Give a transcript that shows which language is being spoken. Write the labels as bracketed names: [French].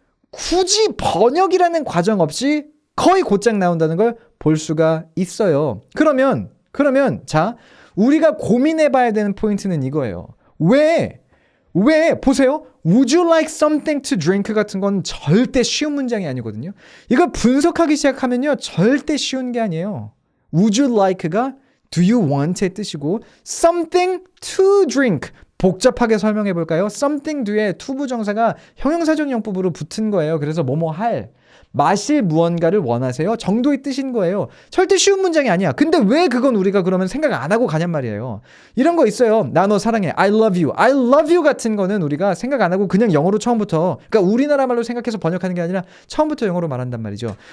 [Korean] 굳이 번역이라는 과정 없이 거의 곧장 나온다는 걸 볼 수가 있어요. 그러면 자 우리가 고민해봐야 되는 포인트는 이거예요. 왜 보세요. [English] Would you like something to drink [Korean] 같은 건 절대 쉬운 문장이 아니거든요. 이걸 분석하기 시작하면요. 절대 쉬운 게 아니에요. [English] Would you like가 do you want의 뜻이고 something to drink [Korean] 복잡하게 설명해 볼까요? something 뒤에 to 부정사가 형용사적 용법으로 붙은 거예요. 그래서 뭐뭐 할 마실 무언가를 원하세요 정도의 뜻인 거예요. 절대 쉬운 문장이 아니야. 근데 왜 그건 우리가 그러면 생각 안 하고 가냔 말이에요. 이런 거 있어요. 나 너 사랑해. [English] I love you [Korean] 같은 거는 우리가 생각 안 하고 그냥 영어로 처음부터 그러니까 우리나라 말로 생각해서 번역하는 게 아니라 처음부터 영어로 말한단 말이죠.